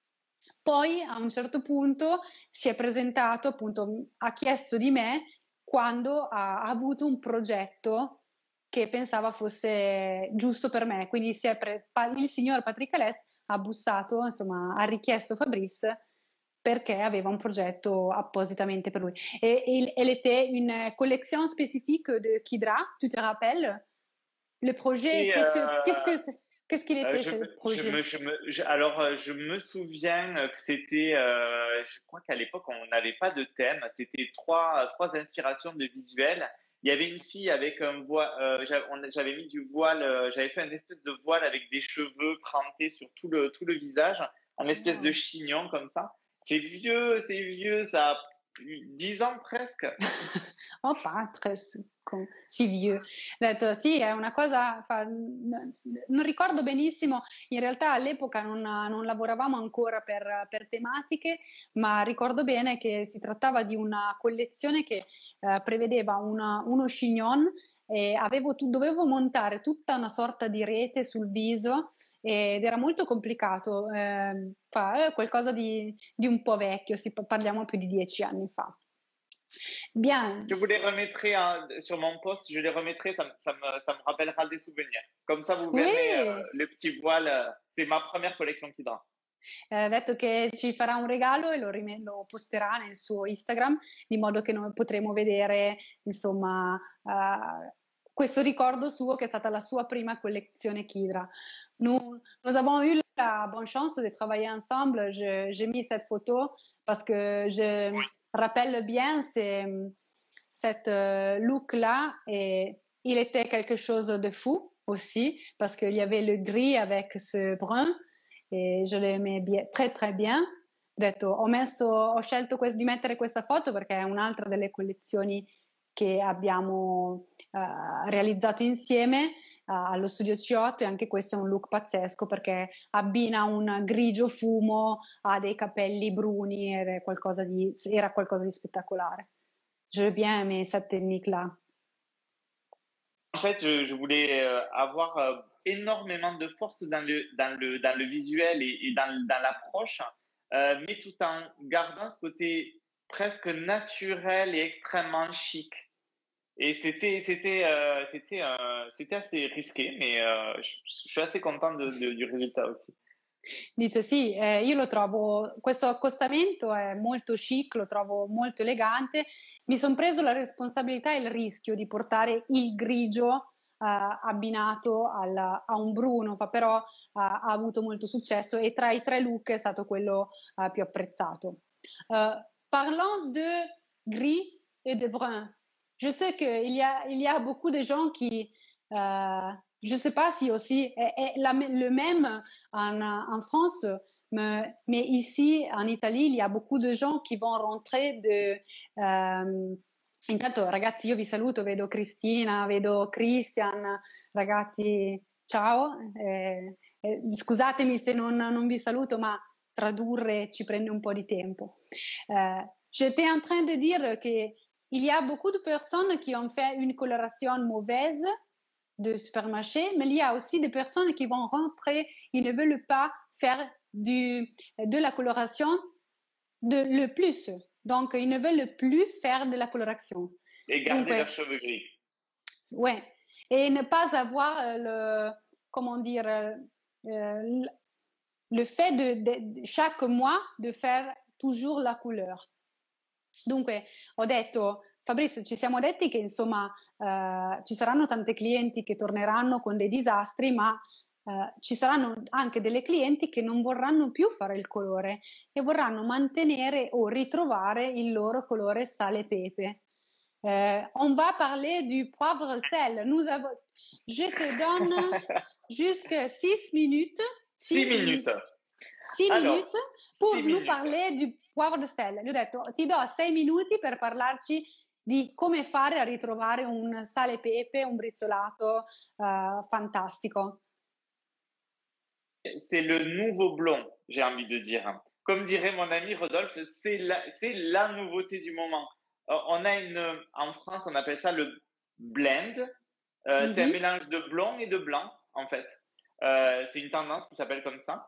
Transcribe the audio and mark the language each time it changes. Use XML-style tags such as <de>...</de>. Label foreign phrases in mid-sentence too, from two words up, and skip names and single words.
<it>Poi a un certo punto si è presentato, appunto, ha chiesto di me quando ha avuto un progetto che pensava fosse giusto per me. Quindi il signor Patrick Alès ha bussato, insomma, ha richiesto Fabrice perché aveva un progetto appositamente per lui.</it> <fr>Et elle était une collection spécifique de Kidra, tu te rappelles? Le projet, Et qu'est-ce qu'il était ce projet? alors, je me souviens que c'était, je crois qu'à l'époque, on n'avait pas de thème. C'était trois inspirations de visuels. Il y avait une fille avec un voile, j'avais mis du voile, j'avais fait une espèce de voile avec des cheveux crantés sur tout le visage, un espèce de Wow. chignon comme ça. C'est vieux, ça a 10 ans presque. Oh, Patres, sì, vieux.</fr> <it>Ho detto sì, è una cosa, non ricordo benissimo, in realtà all'epoca non lavoravamo ancora per tematiche, ma ricordo bene che si trattava di una collezione che prevedeva uno chignon e dovevo montare tutta una sorta di rete sul viso ed era molto complicato, è qualcosa di un po' vecchio, parliamo più di 10 anni fa. Bien.</it> <fr>Je vous les remettrai sur mon post, je les remettrai, ça me rappellera des souvenirs. Comme ça, vous verrez Oui, le petit voile. C'est ma première collection Kidra.</fr> <it>ha detto che ci farà un regalo e lo posterà nel suo Instagram, di modo che noi potremo vedere, insomma, questo ricordo suo che è stata la sua prima collezione Kidra.</it> <fr>Nous avons eu la bonne chance de travailler ensemble. J'ai mis cette photo parce que je me rappelle bien cette look-là et il était quelque chose de fou aussi parce qu'il y avait le gris avec ce brun e je l'aimais très très bien.</fr> <it>Ho detto, ho scelto di mettere questa foto perché è un'altra delle collezioni che abbiamo realizzato insieme allo studio C8 e anche questo è un look pazzesco perché abbina un grigio fumo a dei capelli bruni ed era qualcosa di spettacolare.</it> <fr>J'ai bien aimé cette technique-là. En fait, je voulais avoir énormément de force dans le visuel et dans l'approche, mais tout en gardant ce côté presque naturel et extrêmement chic. Et c'était assez risqué, mais je suis assez content du résultat aussi.</fr> <it>Dice sì, io lo trovo, questo accostamento è molto chic, lo trovo molto elegante, mi sono preso la responsabilità e il rischio di portare il grigio abbinato a un bruno, però ha avuto molto successo e tra i 3 look è stato quello più apprezzato.</it> <fr>Parlant de gris et de brun, je sais qu'il y a beaucoup de gens qui, je ne sais pas si aussi est le même en France, mais ici en Italie il y a beaucoup de gens qui vont rentrer</fr> <it>intanto ragazzi io vi saluto, vedo Cristina, vedo Christian, ragazzi ciao, scusatemi se non vi saluto ma tradurre ci prende un po' di tempo.</it> <fr>J'étais en train de dire qu'il y a beaucoup de personnes qui ont fait une coloration mauvaise de supermarché, mais il y a aussi des personnes qui vont rentrer, ils ne veulent pas faire de la coloration le plus. Donc, ils ne veulent plus faire de la coloration. Et garder leurs cheveux gris. Ouais. Et ne pas avoir comment dire, le fait de chaque mois de faire toujours la couleur.</fr> <it>Dunque, ho detto, Fabrizio, ci siamo detti che insomma ci saranno tante clienti che torneranno con dei disastri, ma ci saranno anche delle clienti che non vorranno più fare il colore e vorranno mantenere o ritrovare il loro colore sale e pepe.</it> <fr>On va parler du poivre sel. Je te donne jusque 6 minutes. 6 minutes. 6 minutes pour 6 nous minutes. parler du poivre de sel.</fr> <it>Gli ho detto, ti do 6 minuti per parlarci di come fare a ritrovare un sale e pepe, un brizzolato fantastico.</it> <fr>c'est le nouveau blond, j'ai envie de dire. Comme dirait mon ami Rodolphe, c'est la nouveauté du moment. On a en France, on appelle ça le blend. C'est un Mhm. mélange de blond et de blanc, en fait. C'est une tendance qui s'appelle comme ça.</fr>